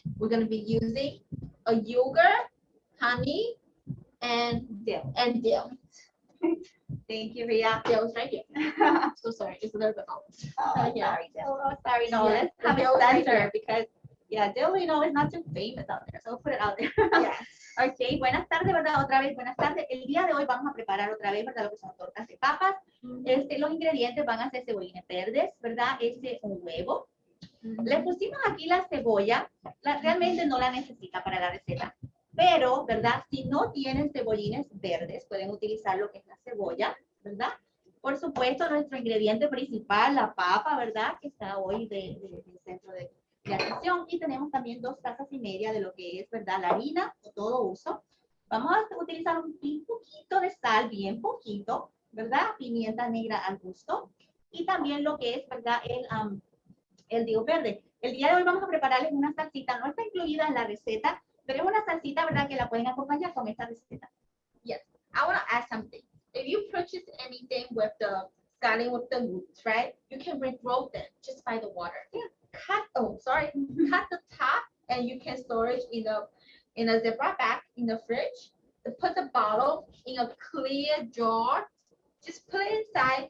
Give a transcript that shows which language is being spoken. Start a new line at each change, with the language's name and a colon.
English: We're going to be using a yogurt, honey, and dill. Thank you, Ria. Dill's right here. So sorry, it's a little bit off. Yeah. Sorry, dill. Oh, sorry. No, Yeah, let's have dill it right center here. because, yeah, dill, you know, is not too famous out there. So we'll put it out there. Yes.
Spanish: Ok, buenas tardes, ¿verdad? Otra vez, buenas tardes. El día de hoy vamos a preparar otra vez, ¿verdad? Lo que son tortas de papas. Los ingredientes van a ser cebollitas verdes, ¿verdad? Un huevo. Le pusimos aquí la cebolla. Realmente no la necesita para la receta. Pero, ¿verdad? Si no tienen cebollines verdes, pueden utilizar lo que es la cebolla, ¿verdad? Por supuesto, nuestro ingrediente principal, la papa, ¿verdad? Que está hoy del centro de atención. Y tenemos también 2 tazas y media de lo que es, ¿verdad? La harina de todo uso. Vamos a utilizar un poquito de sal, bien poquito, ¿verdad? Pimienta negra al gusto. Y también lo que es, ¿verdad? El digo verde. El día de hoy vamos a prepararles una salsita, no está incluida en la receta, pero es una salsita, ¿verdad? Que la pueden acompañar con esta receta.
English: Yes, I want to add something. If you purchase anything with the starting with the roots, right? You can regrow them just by the water. Yeah. Cut the top, and you can store it in a Ziploc bag in the fridge. Put the bottle in a clear jar. Just put it inside.